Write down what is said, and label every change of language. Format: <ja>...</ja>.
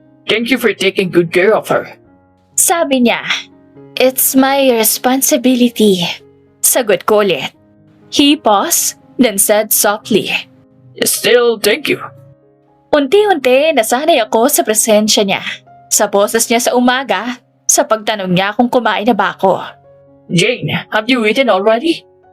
<en>Thank you for taking good care of her.</en> <tl>Sabi niya,</tl> <en>"It's my responsibility."</en> <tl>Sagot ko ulit.</tl> <en>He paused, then said softly, Still, thank you.</en> <tl>Unti-unti nasanay ako sa presensya niya. Sa boses niya sa umaga, sa pagtanong niya kung kumain na ba ako.</tl> <en>Jane, have you eaten already?</en>